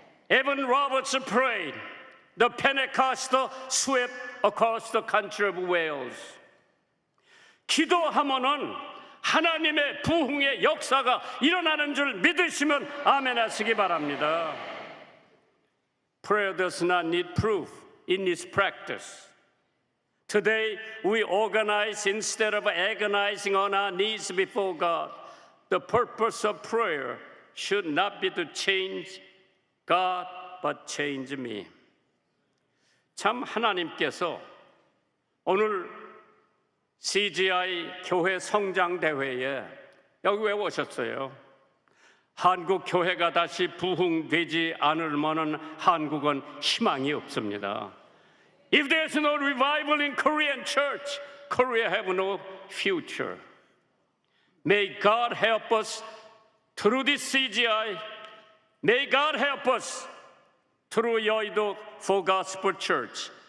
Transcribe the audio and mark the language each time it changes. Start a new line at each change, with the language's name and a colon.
English: Evan Roberts prayed. The Pentecostal swept across the country of Wales.
Korean: 기도하면은 하나님의 부흥의 역사가 일어나는 줄 믿으시면 아멘 하시기 바랍니다.
English: Prayer does not need proof. It needs practice. Today, we organize instead of agonizing on our knees before God. The purpose of prayer should not be to change God, but change me.
Korean: 참 하나님께서 오늘 CGI 교회 성장 대회에 여기 왜 오셨어요? 한국 교회가 다시 부흥되지 않으면은 한국은 희망이 없습니다.
English: If there's no revival in Korean church, Korea have no future. May God help us through this CGI. May God help us through 여의도 for Gospel Church.